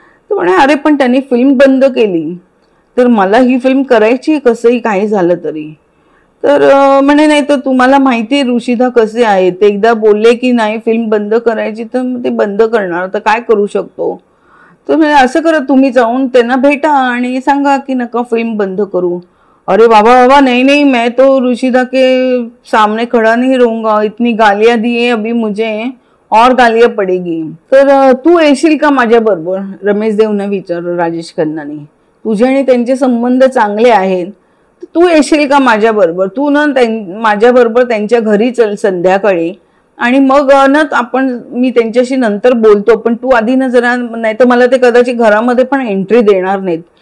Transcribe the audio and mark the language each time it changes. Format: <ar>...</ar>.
<mr>तर म्हणे अरे पण त्यांनी फिल्म बंद केली, तर मला ही फिल्म करायची कसंही काही झालं तरी. तर म्हणे नाही तर तुम्हाला माहिती आहे ऋषिदा कसे आहे, ते एकदा बोलले की नाही फिल्म बंद करायची तर ते बंद करणार, तर काय करू शकतो. तर म्हणजे असं करा तुम्ही जाऊन त्यांना भेटा आणि सांगा की नका फिल्म बंद करू.</mr> <hi>अरे बाबा बाबा नहीं नहीं, मैं तो ऋषिदा के सामने खड़ा नहीं रहूंगा, इतनी गालियां दी है अभी मुझे और गालियां पडेगी.</hi> <mr>तर तू येशील का माझ्या बरोबर, रमेश देवने विचारलं राजेश खन्नानी. तुझे आणि त्यांचे संबंध चांगले आहेत, तू येशील का माझ्या बरोबर, तू ना माझ्या बरोबर त्यांच्या घरी चल संध्याकाळी आणि मग ना आपण मी त्यांच्याशी नंतर बोलतो, पण तू आधी ना जरा, नाही तर मला ते कदाचित घरामध्ये पण एंट्री देणार नाहीत.</mr>